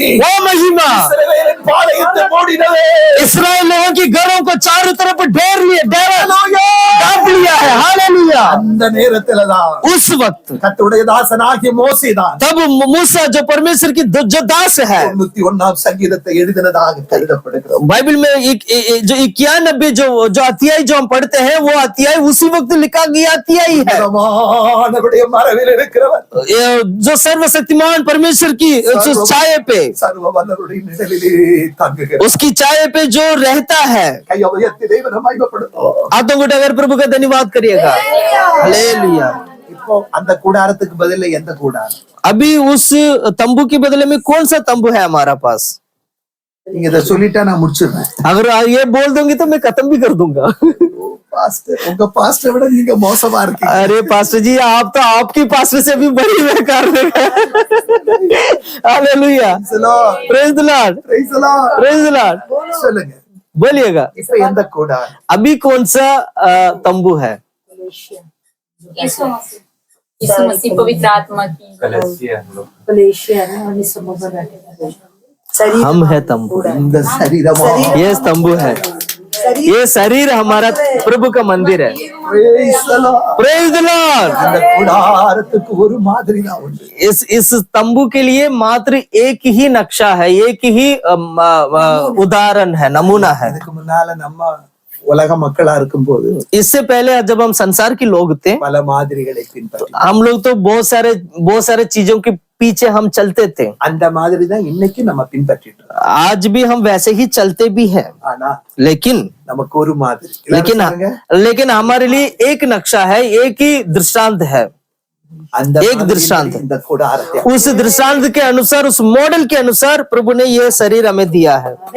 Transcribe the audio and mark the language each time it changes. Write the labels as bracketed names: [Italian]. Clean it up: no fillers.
[Hindi] वो महिमा [Tamil] இஸ்ரவேலின் பாளையத்தை மூடினது. [Hindi] इस्राएल लोगों के घरों को चारों तरफ डेरा ढांप लिया है। हालेलुया। [Tamil] அந்த நேரத்தில்தான் [Hindi] उस वक्त [Tamil] கர்த்தருடைய தாசனாகிய மோசேதான் [Hindi] तब मूसा जो परमेश्वर की जो दास है, [Tamil] 91 சங்கீதத்தை எழுதினதாக கருதப்படுகிறது. [Hindi] बाइबल में जो 91 जो अध्याय जो हम पढ़ते हैं, वो अध्याय उसी वक्त लिखा गया अध्याय है। [Tamil] நம்முடைய மரபில் இருக்கிறவர், [Hindi] जो सर्वशक्तिमान परमेश्वर की छाये पे, [Tamil] சர்வ வல்லவருடைய நிழலிலே தங்குகிறார். [Hindi] उसकी छाये पे जो रहता है। [Tamil] கையை உயர்த்தி தேவனை மகிமைப்படுத்துவோம். [Hindi] हाथों को उठाकर प्रभु का धन्यवाद करिएगा। हालेलुया। [Tamil] இப்போ அந்த கூடாரத்துக்கு பதிலா எந்த கூடாரம்? [Hindi] अभी उस तंबू के बदले में कौन सा तंबू है हमारा पास? [Tamil] நீங்க இதை சொல்லிட்டா நான் முடிச்சிடுறேன். [Hindi] अगर ये बोल दूंगी तो मैं खत्म भी कर दूंगा। [Tamil] பாஸ்டர், உங்க பாஸ்டரை விட நீங்க மோசமா இருக்கீங்க. [Hindi] अरे पास्टर जी, आप तो आपकी पास्टर से भी बड़ी बेकार है। Hallelujah. [English] Praise the Lord, Praise the Lord. Praise the Lord. [Tamil] சொல்லுங்க, [Hindi] बोलिएगा, [Tamil] இப்ப எந்த கூடாரம்? [Hindi] अभी कौन सा तंबू है? यीशु मसीह पवित्र आत्मा की कलीसिया हम लोग मलेशिया में और इस समय में रहते हैं। हम है तंबू, [Tamil] இந்த சரீரமா? [Hindi] ये तंबू है, ये शरीर हमारा प्रभु का मंदिर है। [English] Praise the Lord. Praise the Lord. [Tamil] அந்த கூடாரத்துக்கு ஒரு மாதிரி தான் உண்டு. [Hindi] इस तंबू के लिए मात्र एक ही नक्शा है, एक ही उदाहरण है, नमूना है। [Tamil] இதுக்கு முன்னால நம்ம உலக மக்களா இருக்கும்போது [Hindi] इससे पहले जब हम संसार के लोग थे, [Tamil] பல மாதிரிகளை பின்பற்றி [Hindi] हम लोग तो बहुत सारे चीजों के पीछे हम चलते थे। [Tamil] அந்த மாதிரி தான் இன்னைக்கு நம்ம பின்பற்றிட்டு இருக்கோம். [Hindi] आज भी हम वैसे ही चलते भी हैं, [Tamil] ஆனா [Hindi] लेकिन [Tamil] நமக்கு ஒரு மாதிரி, சொல்லுங்க, [Hindi] लेकिन हमारे लिए एक नक्शा है, एक ही दृष्टांत है, [Tamil] அந்த [Hindi] एक [Tamil] மாதிரி [Hindi] दृष्टांत। [Tamil] இந்த கூடாரத்தை [Hindi] उस दृष्टांत के अनुसार, उस मॉडल के अनुसार प्रभु ने ये शरीर हमें दिया है।